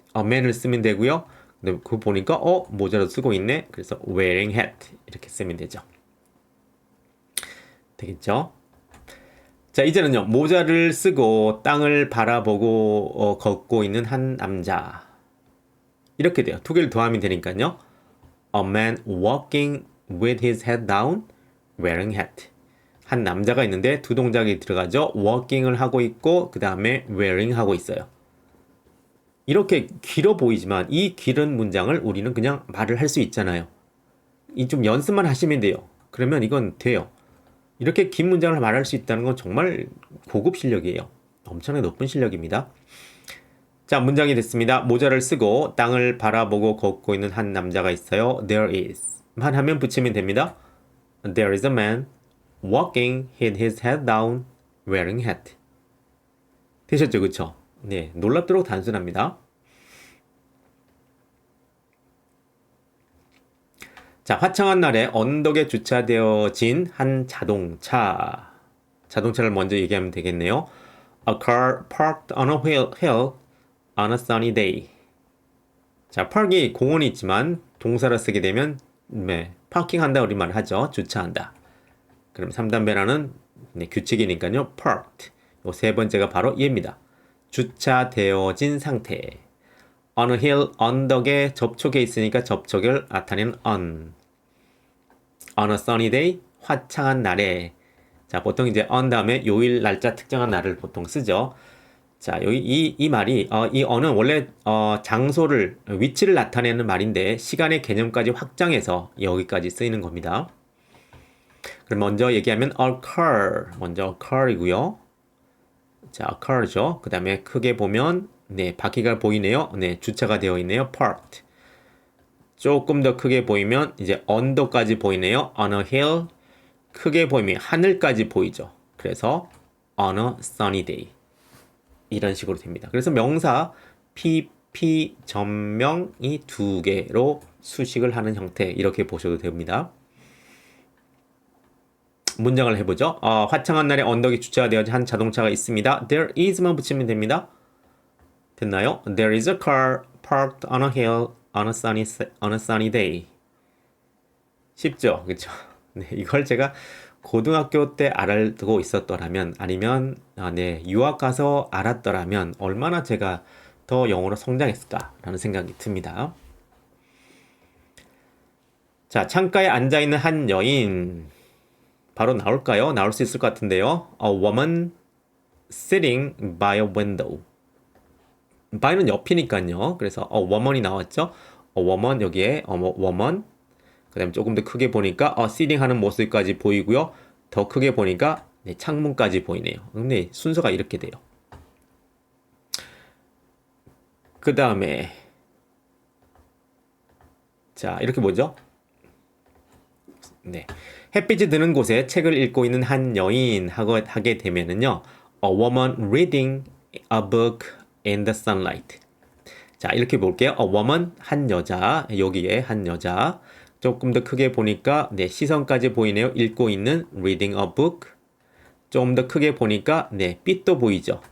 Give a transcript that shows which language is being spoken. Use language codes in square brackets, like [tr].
[ko] A man을 쓰면 되고요. 근데 그거 보니까 모자를 쓰고 있네. 그래서 [en] wearing hat [ko] 이렇게 쓰면 되죠. 되겠죠? 자, 이제는요. 모자를 쓰고 땅을 바라보고 걷고 있는 한 남자. 이렇게 돼요. 두 개를 더하면 되니까요. [en] A man walking with his head down, wearing hat. [ko] 한 남자가 있는데 두 동작이 들어가죠. walking을 하고 있고 그 다음에 wearing 하고 있어요. 이렇게 길어 보이지만 이 길은 문장을 우리는 그냥 말을 할 수 있잖아요. 이 좀 연습만 하시면 돼요. 그러면 이건 돼요. 이렇게 긴 문장을 말할 수 있다는 건 정말 고급 실력이에요. 엄청나게 높은 실력입니다. 자, 문장이 됐습니다. 모자를 쓰고 땅을 바라보고 걷고 있는 한 남자가 있어요. [en] There is. [ko] 만 하면 붙이면 됩니다. [en] There is a man walking with his head down wearing hat. [ko] 되셨죠? 그쵸? 네, 놀랍도록 단순합니다. 자, 화창한 날에 언덕에 주차되어진 한 자동차. 자동차를 먼저 얘기하면 되겠네요. [en] A car parked on a hill on a sunny day. [ko] 자, park이 공원이 있지만 동사를 쓰게 되면 파킹한다 우리말 하죠. 주차한다. 그럼 3단 변화는 규칙이니까요. [en] parked. [ko] 요 세 번째가 바로 얘입니다. 주차되어진 상태. [en] on a hill, [ko] 언덕에 접촉해 있으니까 접촉을 나타내는 [en] on a sunny day, [ko] 화창한 날에. 자, 보통 이제 on 다음에 요일, 날짜, 특정한 날을 보통 쓰죠. 자, 여기 이 말이, 이 on은 원래, 장소를, 위치를 나타내는 말인데, 시간의 개념까지 확장해서 여기까지 쓰이는 겁니다. 그럼 먼저 얘기하면 occur. 먼저 occur이고요. 자, occur죠. 그 다음에 크게 보면, 네, 바퀴가 보이네요. 네, 주차가 되어 있네요. parked. 조금 더 크게 보이면, 이제 언더까지 보이네요. [en] on a hill. [ko] 크게 보이면 하늘까지 보이죠. 그래서 [en] on a sunny day. [ko] 이런 식으로 됩니다. 그래서 명사 PP 전명이 두 개로 수식을 하는 형태 이렇게 보셔도 됩니다. 문장을 해보죠. 화창한 날에 언덕에 주차가 되어진 한 자동차가 있습니다. [en] There is [ko] 만 붙이면 됩니다. 됐나요? [en] There is a car parked on a hill on a sunny day. [ko] 쉽죠? 그렇죠? 네, 이걸 제가 고등학교 때 알고 있었더라면 아니면 네, 유학 가서 알았더라면 얼마나 제가 더 영어로 성장했을까라는 생각이 듭니다. 자, 창가에 앉아있는 한 여인 바로 나올까요? 나올 수 있을 것 같은데요. [en] A woman sitting by a window. [ko] by는 옆이니까요. 그래서 a woman이 나왔죠. [en] a woman [ko] 여기에 [en] woman. [ko] 그 다음에 조금 더 크게 보니까 sitting 하는 모습까지 보이고요. 더 크게 보니까 네, 창문까지 보이네요. 근데 순서가 이렇게 돼요. 그 다음에 자, 이렇게 뭐죠? 네, 햇빛이 드는 곳에 책을 읽고 있는 한 여인 하게 되면은요, [en] a woman reading a book in the sunlight. [ko] 자, 이렇게 볼게요. a woman 한 여자, 여기에 한 여자. 조금 더 크게 보니까 네, 시선까지 보이네요. 읽고 있는 [en] reading a book. [ko] 조금 더 크게 보니까 네, 빛도 보이죠.